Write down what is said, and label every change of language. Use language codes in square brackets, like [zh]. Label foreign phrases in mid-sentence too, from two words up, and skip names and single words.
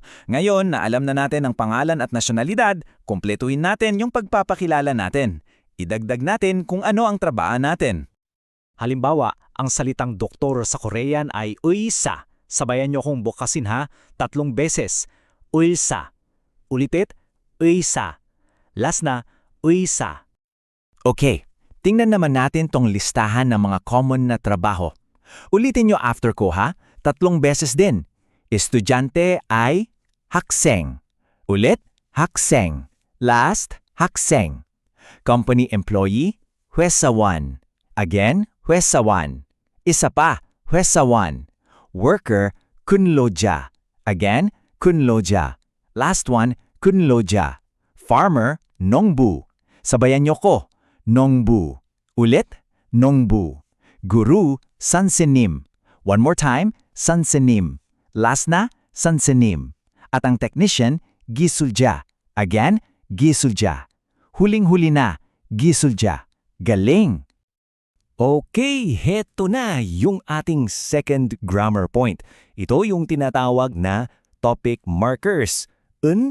[tl] Ngayon na alam na natin ang pangalan at nasyonalidad, kumpletuhin natin yung pagpapakilala natin. Idagdag natin kung ano ang trabaho natin. Halimbawa, ang salitang doktor sa Korean ay 의사. Sabayan nyo kong bukasin ha, 3 beses. [ko] 의사. Ulitit, 의사. [tl] Last na, 의사. Okay, tingnan naman natin tong listahan ng mga common na trabaho. Ulitin nyo after ko ha, 3 beses din. Estudyante ay 학생. [ko] Ulit, 학생. Last, 학생. [en] Company employee, 회사원. [ko] Again, 회사원. [tl] Isa pa, [ko] 회사원. Worker, 근로자. Again, 근로자. [en] Last one, [ko] 근로자. Farmer, 농부. [tl] Sabayan nyo ko, [ko] 농부. Ulit, 농부. Guru, 선생님. [en] One more time, 선생님. [tl] Last na, 선생님. At ang technician, 기술자. Again, 기술자. Huling-huli na, 기술자. Galing! Okay, heto na yung ating [en] second grammar point. [tl] Ito yung tinatawag na [en] topic markers, [tl] at nin.